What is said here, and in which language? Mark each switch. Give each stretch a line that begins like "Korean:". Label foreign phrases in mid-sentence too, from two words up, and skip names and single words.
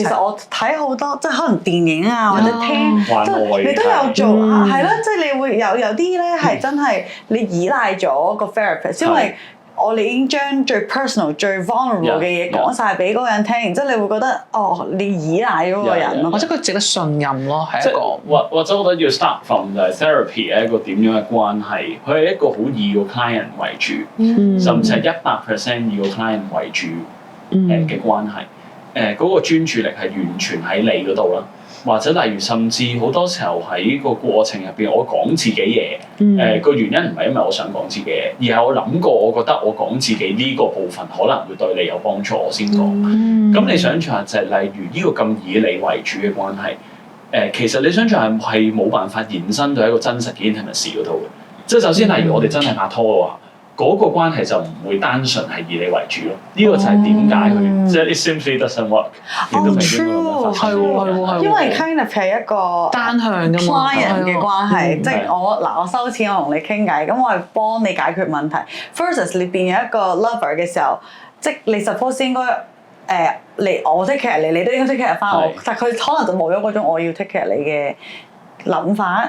Cantonese: 其實我睇好多即係可能電影啊或者聽，即係你都有做係咯，即係你會有啲咧係真係你依賴咗個 therapist，因為我哋已經將最 personal、最 vulnerable 嘅嘢講晒俾嗰個人聽，然之後你會覺得你依賴嗰個人咯，或者佢值得信任咯，係一個或者我覺得要
English: start from
Cantonese: 就係 therapy 係一個點樣嘅關係，佢係一個好以個 client 為主，甚至係100%以個 client 為主嘅關係。嗰個專注力係完全喺你嗰度啦。或者例如甚至好多時候喺個過程入邊，我講自己嘢，個原因唔係因為我想講自己嘢，而係我諗過，我覺得我講自己呢個部分可能會對你有幫助，我先講。咁你想象下就係例如呢個咁以你為主嘅關係，其實你想象係冇辦法延伸到一個真實嘅 intimacy 嗰度嘅。即係首先例如我哋真係拍拖嘅話，嗰個關係就唔會單純係以你為主咯。呢個就係點解佢即係
English: it simply doesn't work。
Cantonese: true 係喎，因為
English: kind of
Cantonese: 係一個單向嘅 client 嘅關係，即係我收錢，我同你傾偈，咁我係幫你解決問題。versus 你變咗一個 lover 嘅時候，即係你 suppose 應該我
English: take care
Cantonese: 你，你都應該
English: take care
Cantonese: 翻我，但係佢可能就冇咗嗰種我要
English: take care
Cantonese: 你嘅諗法。